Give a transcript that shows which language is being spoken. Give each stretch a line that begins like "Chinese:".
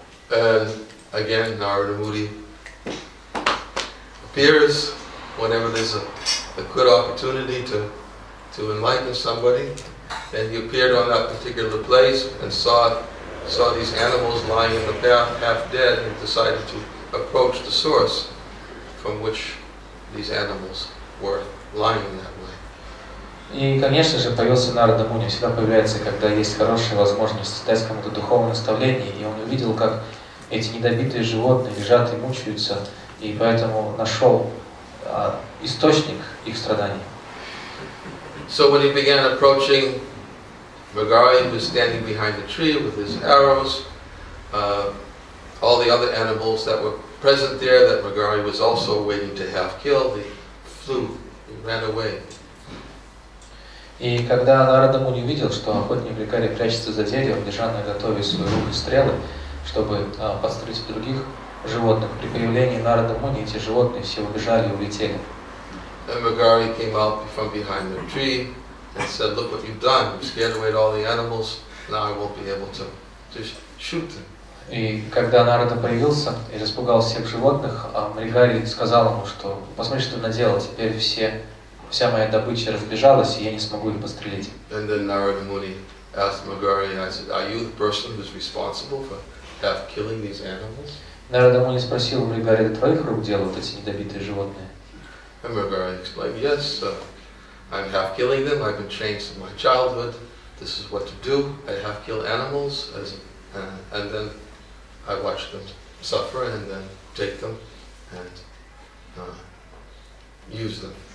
English: And again, Narada Muni appears whenever there's a good opportunity to enlighten somebody, and he appeared on that particular place and saw these animals lying in the path, half dead, and decided to approach the source from which these animals were lying that way.
Russian: И, конечно же, появился Нарада Муни, всегда появляется, когда есть хорошая возможность дать кому-то духовное наставление, и он увидел, как эти недобитые животные лежат и мучаются, и поэтому нашел источник их страданий.
English: So when he began approaching, Mrigari was standing behind the tree with his arrows. All the other animals that were present there that Mrigari was also waiting to have killed, they flew, they ran away.
Russian: И когда Нарада Муни увидел, что охотник Мригари прячется за деревом, держа на готове свой лук и стрелы, чтобы подстрелить других животных, при появлении Нарада Муни эти животные все убежали и улетели.
English: And Mrigari came out from behind the tree and said, "Look what you've done. You scared away all the animals. Now I won't be able to shoot them."
Russian: И когда Нарада появился и распугал всех животных, Мригари сказал ему, что посмотри, что наделал, теперь вся моя добыча разбежалась, и я не смогу их пострелить.
English: And then Narada Muni asked Mrigari, and I said, "Are you the person who's responsible for killing these animals?"
Russian: Нарада Муни спросил Мригари, это твоих рук дело, вот эти недобитые животные?
English: And Mrigari explained, "Yes, I'm half killing them. I've been trained since my childhood. This is what to do. I half kill animals, and then I watch them suffer, and then take them and use them.